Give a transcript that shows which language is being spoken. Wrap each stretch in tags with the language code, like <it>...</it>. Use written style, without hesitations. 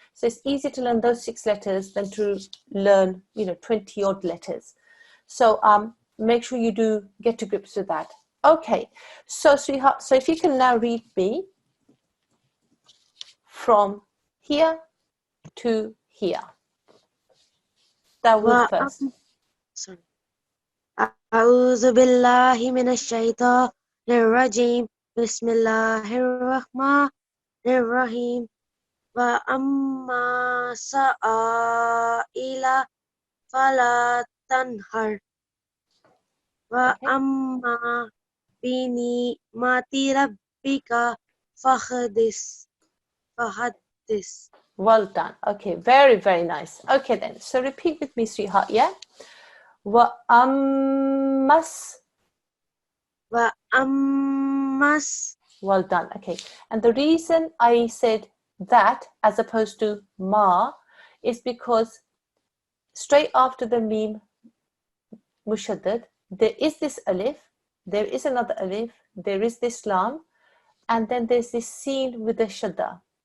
<en>So it's easier to learn those 6 letters than to learn, 20 odd letters. So make sure you do get to grips with that. Okay, so sweetheart, so if you can now read me from here to here. That would first. Sorry.</en> <ar>أعوذ بالله من الشيطان الرجيم بسم الله الرحمن الرحيم وأما سائل فلا تنهر وأما بنعمة ربك فحدث.</ar> <en>Well done. Okay, very, very nice. Okay then, so repeat with me, sweetheart, yeah?</en> <ar>Wa'ammas. وأمس.</ar> <en>Well done. Okay, and the reason I said that as opposed to ma is because straight after the meme mushaddad, there is this alif, there is another alif, there is this lam, and then there's this sin with the shadda.</en>